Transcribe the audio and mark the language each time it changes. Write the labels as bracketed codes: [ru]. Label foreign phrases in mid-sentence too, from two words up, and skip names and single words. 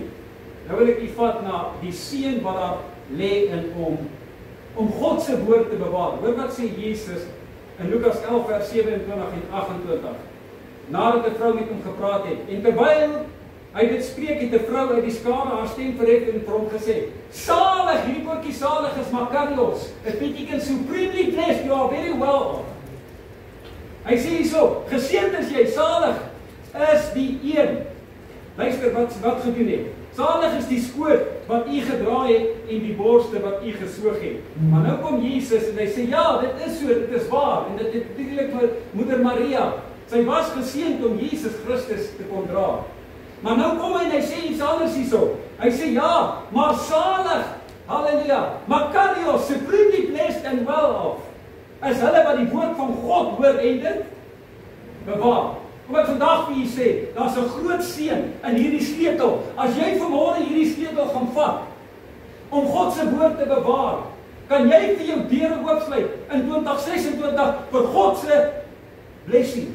[af] Nou wil ek u vat na die seën wat daar lê in om God se woord te bewaar. Hoor wat sê Jesus in Lukas 11 vers 27 en 28. Nadat 'n vrou met hom gepraat het en terwyl hy dit spreek, het 'n vrou uit die skare haar stem verhef en vir hom gesê: "Salig, hierdie woordjie salig is Makarios. [en] It beteken supremely blessed, you are very well." [af] Hy sê hierso, geseënd is jy, salig is die een. Luister wat gedoen het. Salig is die skoot wat u gedra het en die borste wat u gesoog het. Maar nou kom Jesus en hy sê, ja, dit is so, dit is waar. En dit het natuurlik vir moeder Maria. Sy was geseënd om Jesus Christus te kon dra. Maar nou kom hy en hy sê iets anders hierso. Hy sê, ja, maar salig, halleluja, Makarios, [en] supremely blessed and well off, [af] is hulle wat die woord van God hoor en dit bewaar. Kom ek vandag vir julle sê, daar's 'n groot seën in hierdie sleutel. As jy vanmôre hierdie sleutel gaan vat om God se woord te bewaar, kan jy vir jou deure oopsluit in 2026 vir God se blessings.